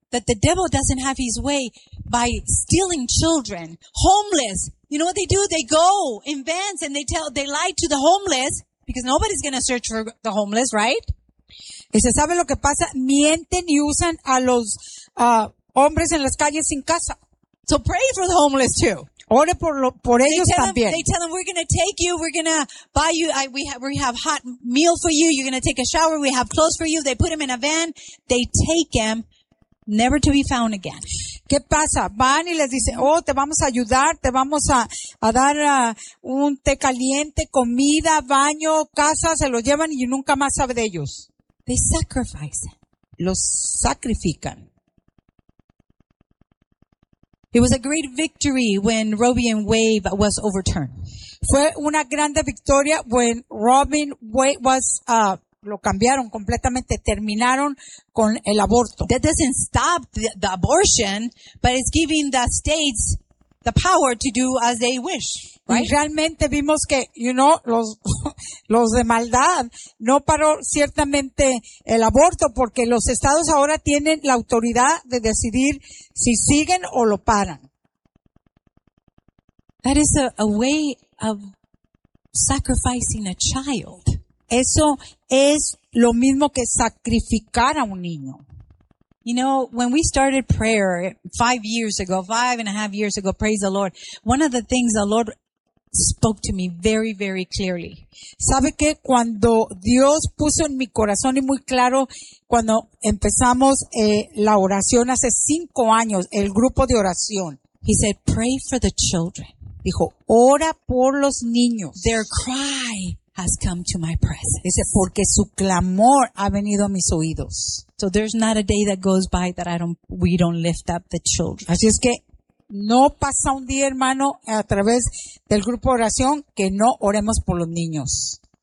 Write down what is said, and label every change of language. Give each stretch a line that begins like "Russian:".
English: That the devil doesn't have his way by stealing children, homeless. You know what they do? They go in vans and they lie to the homeless because nobody's going to search for the homeless, right?
Spanish: ¿Y se sabe lo que pasa? Mienten y usan a los hombres en las calles sin casa.
English: So pray for the homeless too.
Spanish: Ore por lo, por
English: they
Spanish: ellos
English: tell
Spanish: también.
English: Them, they tell them, we're going to take you, we're going to buy you, we have hot meal for you, you're going to take a shower, we have clothes for you. They put him in a van, they take him, never to be found again.
Spanish: ¿Qué pasa? Van y les dicen, oh, te vamos a ayudar, te vamos a dar un té caliente, comida, baño, casa, se lo llevan y nunca más sabe de ellos.
English: They sacrifice.
Spanish: Los sacrifican.
English: It was a great victory when Roe and Wade was overturned.
Spanish: Fue una grande victoria
English: when Roe and Wade was
Spanish: lo cambiaron completamente, terminaron con el aborto.
English: That doesn't stop the abortion, but it's giving the states the power to do as they wish. Right?
Spanish: Y realmente vimos que,
English: you know,
Spanish: los de maldad no paró ciertamente el aborto porque los estados ahora tienen la autoridad de decidir si siguen o lo paran.
English: That is a way of sacrificing a child.
Spanish: Eso es lo mismo que sacrificar a un niño.
English: You know, when we started prayer 5 years ago, 5.5 years ago, praise the Lord, one of the things the Lord spoke to me very, very clearly.
Spanish: ¿Sabe qué? Cuando Dios puso en mi corazón y muy claro, cuando empezamos la oración hace 5 años, el grupo de oración.
English: He said, pray for the children.
Spanish: Dijo, ora por los niños.
English: Their cry has come to my presence.
Spanish: Dice, porque su clamor ha venido a mis oídos.
English: So there's not a day that goes by that we don't lift up the children.
Spanish: Así es que, no pasa un día, hermano, a través del grupo de oración que no oremos por los niños.